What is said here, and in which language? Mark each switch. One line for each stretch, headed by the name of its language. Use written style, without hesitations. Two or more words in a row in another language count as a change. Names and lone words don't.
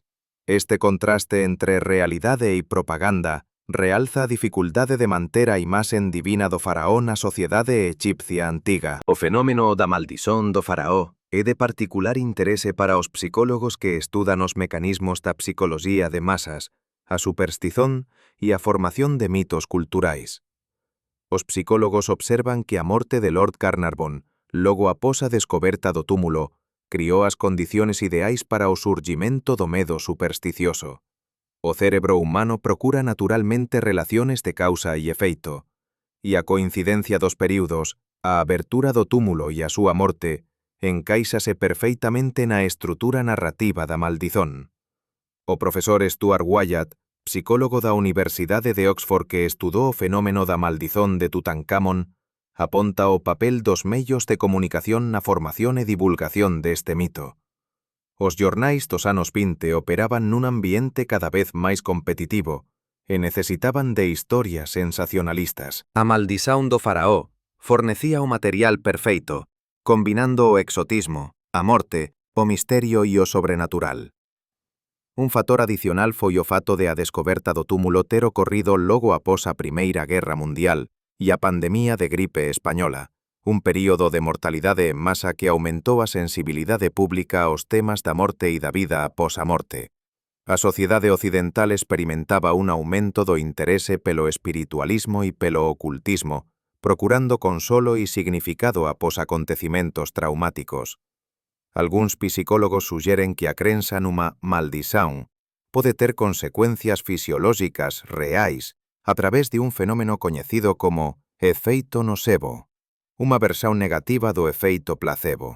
Galician: Este contraste entre realidade e propaganda realza a dificultade de manter a imaxe divina do faraó na sociedade egipcia antiga. O fenómeno da maldición do faraó é de particular interese para os psicólogos que estudan os mecanismos da psicoloxía de masas, a superstición e a formación de mitos culturais. Os psicólogos observan que a morte de Lord Carnarvon, logo após a descoberta do túmulo, criou as condiciones ideais para o surgimento do medo supersticioso. O cerebro humano procura naturalmente relaciones de causa e efeito, e a coincidencia dos períodos, a abertura do túmulo e a súa morte, encaíxase perfeitamente na estrutura narrativa da maldición. O profesor Stuart Wyatt, psicólogo da Universidade de Oxford que estudou o fenómeno da maldición de Tutankamón, aponta o papel dos medios de comunicación na formación e divulgación deste mito. Os xornais dos anos 20 operaban nun ambiente cada vez máis competitivo e necesitaban de historias sensacionalistas. A maldición do faraó fornecía o material perfeito, combinando o exotismo, a morte, o misterio e o sobrenatural. Un fator adicional foi o fato de a descoberta do túmulo ter ocorrido logo após a Primeira Guerra Mundial e a pandemia de gripe española, un período de mortalidade en masa que aumentou a sensibilidade pública aos temas da morte e da vida após a morte. A sociedade occidental experimentaba un aumento do interese pelo espiritualismo e pelo ocultismo, procurando consolo e significado após acontecimentos traumáticos. Algúns psicólogos suxeren que a crenza nunha maldición pode ter consecuencias fisiolóxicas reais a través de un fenómeno coñecido como efeito nocebo, unha versión negativa do efeito placebo.